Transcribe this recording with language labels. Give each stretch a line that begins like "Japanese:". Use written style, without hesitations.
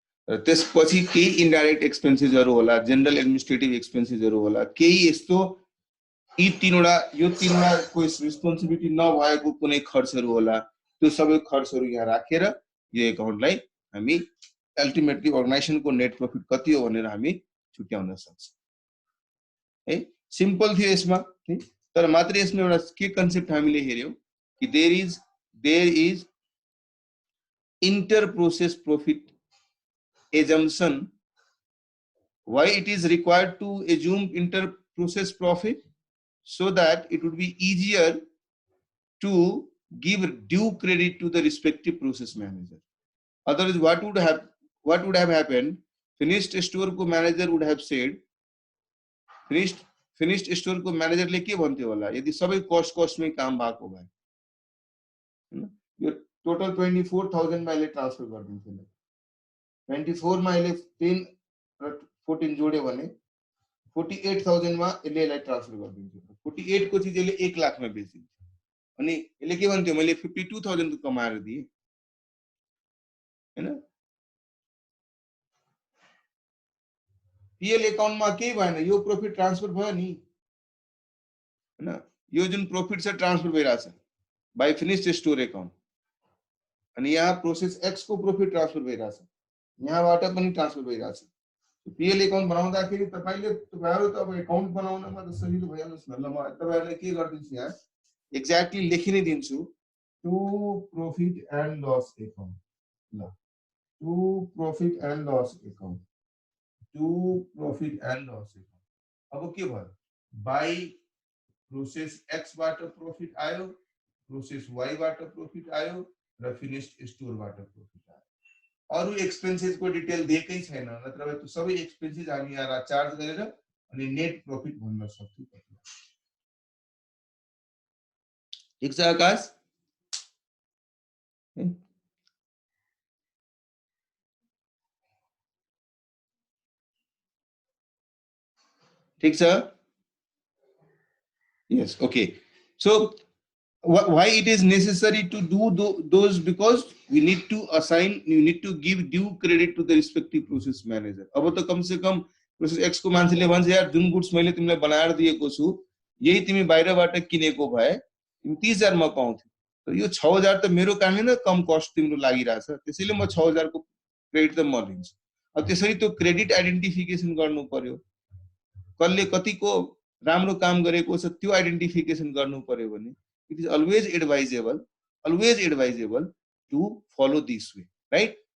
Nepali: र त्यसपछि केही इन्डाइरेक्ट एक्सपेन्सेसहरु होला, जनरल एडमिनिस्ट्रेटिभ एक्सपेन्सेसहरु होला, केही यस्तो यी तीनवटा यो तीनमा कोही रिस्पोन्सिबिलिटी नभएको कुनै खर्चहरु होला, त्यो सबै खर्चहरु यहाँ राखेर यो अकाउन्टलाई हामी अल्टिमेटली अर्गनाइजेसनको नेट प्रॉफिट कति हो भनेर हामी छुट्याउन सक्छौं है। सिम्पल थियो यसमा, तर मात्र यसमा एउटा के कन्सेप्ट हामीले हेर्यौं कि there is inter process profit assumption।
English: Why it is required to assume inter process profit? So that it would be easier to give due credit to the respective process manager. Otherwise what would have happened?
Nepali: Finished store को manager
English: would have said,
Nepali: finished store को manager ले के भन्थे होला यदि सबै cost में काम भएको भए हैन, यो टोटल 24,000 मा ले ट्रान्सफर गर्दिन्थ्यो। 24 मा यसले 10 र 14 जोड्यो भने 48,000 मा यसले ट्रान्सफर गरिदिन्थ्यो। 48 को चीज यसले 1 लाख मा बेचिदिन्थ्यो। अनि यसले के भन्थ्यो? मैले 52,000 को कमाएर दिए हैन। पीएल अकाउन्ट मा केही भएन, यो प्रॉफिट ट्रान्सफर भयो नि हैन। यो जुन प्रॉफिट छ transfer भइराछ by finished store account. अनि यहाँ प्रोसेस एक्स को प्रॉफिट ट्रान्सफर भइरहेछ, यहाँबाट पनि ट्रान्सफर भइरहेछ। पीएल अकाउन्ट बनाउँदाखेरि तपाईले तपाईहरु त अब अकाउन्ट बनाउनमा त सजिलो भइहाल्छ न। ल म तपाईहरुलाई के गर्दिन्छु, यहाँ एक्ज्याक्टली लेखि नै दिन्छु, to profit and loss account. ल to profit and loss account, to profit and loss account. अब के भयो, बाई प्रोसेस एक्स बाट प्रॉफिट आयो, प्रोसेस वाई बाट प्रॉफिट आयो र फिनिश्ड स्टोर बाट प्रॉफिट आयो। अरु एक्सपेन्सेस को डिटेल दिएकै छैन, नत्र भए त्यो सबै एक्सपेन्सेस हामी यहाँ चार्ज गरेर अनि नेट प्रॉफिट भन्न सक्छौं। ठीक छ आकाश? ठीक छ?
English: Yes, okay. So why it is necessary to do those? Because we need to assign, you need to give due credit to the respective process manager.
Nepali: अब त कम से कम प्रोसेस एक्स को मान्छेले भन्छ यार जुन गुड्स मैले तिमीलाई बनाएर दिएको छु यही तिमी बाहिरबाट किनेको भए तिमी 30,000 मा पाउँथ्यौ, तर यो 6,000 त मेरो कारणले न कम कस्ट तिम्रो लागिरहेछ, त्यसैले म 6,000 को क्रेडिट त म लिन्छु। अब त्यसरी त्यो क्रेडिट आइडेन्टिफिकेसन गर्नु पर्यो, कसले कतिको राम्रो काम गरेको छ त्यो आइडेन्टिफिकेसन गर्नु पर्यो भने
English: it is always advisable to follow this way, right?